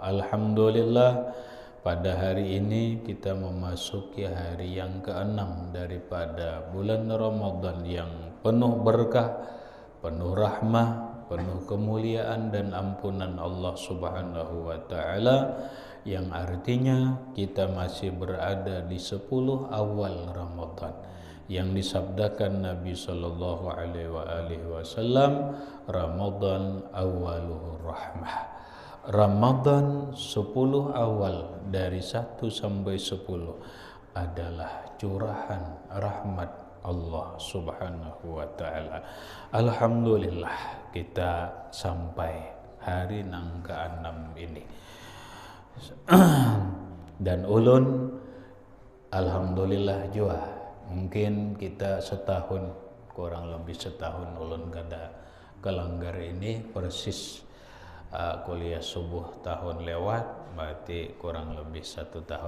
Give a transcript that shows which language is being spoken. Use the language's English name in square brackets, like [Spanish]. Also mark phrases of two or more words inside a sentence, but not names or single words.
[Indonesian] Alhamdulillah pada hari ini kita memasuki hari yang ke-6 daripada bulan Ramadan yang penuh berkah, penuh rahmah, penuh kemuliaan dan ampunan Allah [Arabic] سبحانه وتعالى, [Indonesian] yang artinya kita masih berada di 10 awal Ramadan yang disabdakan Nabi [Arabic] صلى الله عليه وسلم, [Indonesian] Ramadan [Arabic] أوله رحمة. [Indonesian] Ramadan 10 awal dari 1 sampai 10 adalah curahan rahmat Allah [Arabic] سبحانه وتعالى. [Indonesian] Alhamdulillah kita sampai hari nang ke-6 ini. [Banjar] Dan ulun alhamdulillah juga mungkin kita setahun, kurang lebih setahun ulun kada kelanggar ini persis kuliah subuh tahun lewat, berarti kurang lebih 1 tahun.